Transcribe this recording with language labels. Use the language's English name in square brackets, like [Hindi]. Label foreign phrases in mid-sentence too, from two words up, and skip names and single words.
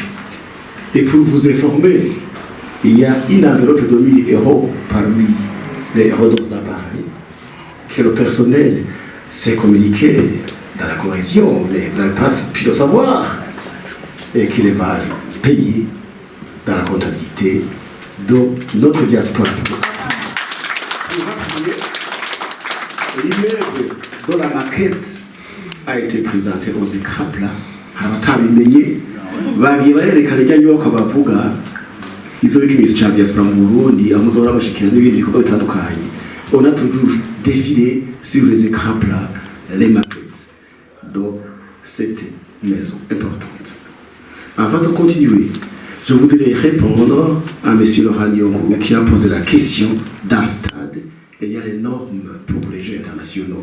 [French] Et pour vous informer, il y a une enveloppe de 1000 euros parmi les héros dont on a parlé, que le personnel s'est communiqué dans la cohésion, mais vous n'avez pas pu le savoir, et qu'il va payer dans la comptabilité de notre diaspora. L'immeuble dont la maquette a été présentée aux écrans-plats, [Rundi] abatabimenye bagiye bayerekana ijya nyubako bavuga izo bikimenyetso cya diaspora mu Burundi aho muzora mushikira n'ibindi bikorwa bitandukanye. [French] On a toujours défilé sur les écrans-plats les maquettes de cette maison importante. Avant de continuer, je voudrais répondre à M. Laurent Nyong'o qui a posé la question d'un stade et il y a les normes pour les Jeux internationaux.